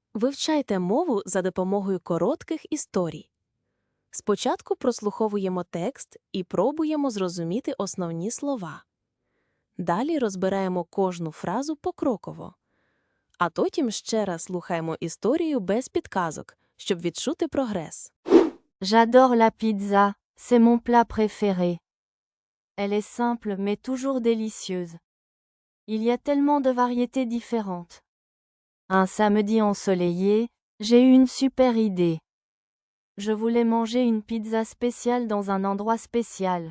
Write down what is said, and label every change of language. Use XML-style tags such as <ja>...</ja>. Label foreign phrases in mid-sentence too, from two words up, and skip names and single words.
<uk>Вивчайте мову за допомогою коротких історій. Спочатку прослуховуємо текст і пробуємо зрозуміти основні слова. Далі розбираємо кожну фразу покроково. А потім ще раз слухаємо історію без підказок, щоб відчути прогрес.</uk> <fr>J'adore la pizza, c'est mon plat préféré. Elle est simple mais toujours délicieuse. Il y a tellement de variétés différentes. Un samedi ensoleillé, j'ai eu une super idée. Je voulais manger une pizza spéciale dans un endroit spécial.</fr>